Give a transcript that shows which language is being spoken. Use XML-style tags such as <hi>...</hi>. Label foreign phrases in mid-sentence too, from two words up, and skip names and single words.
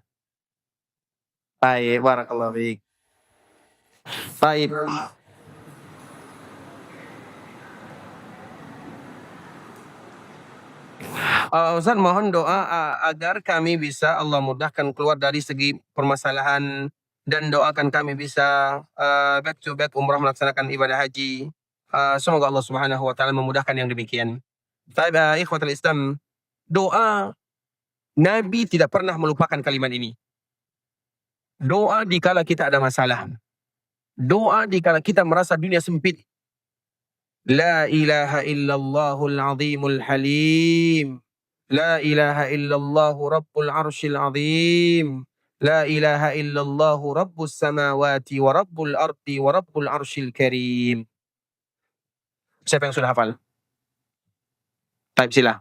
<id>Baik,</id> <ar>بارك الله فيك.</ar> <id>Baik. Ustaz, mohon doa agar kami bisa Allah mudahkan keluar dari segi permasalahan dan doakan kami bisa</id> <en>back to back</en> <id>umrah melaksanakan ibadah haji. Semoga Allah</id> <ar>سبحانه و تعالى</ar> <id>memudahkan yang demikian. Baik,</id> <ar>إخوة الإسلام,</ar> <id>doa Nabi tidak pernah melupakan kalimat ini. Doa dikala kita ada masalah. Doa dikala kita merasa dunia sempit.</id> <ar>لا إله إلا الله العظيم الحليم. لا إله إلا الله رب العرش العظيم. لا إله إلا الله رب السماوات و رب الأرض و رب العرش الكريم.</ar> <id>Siapa yang sudah hafal? Type sila.</id>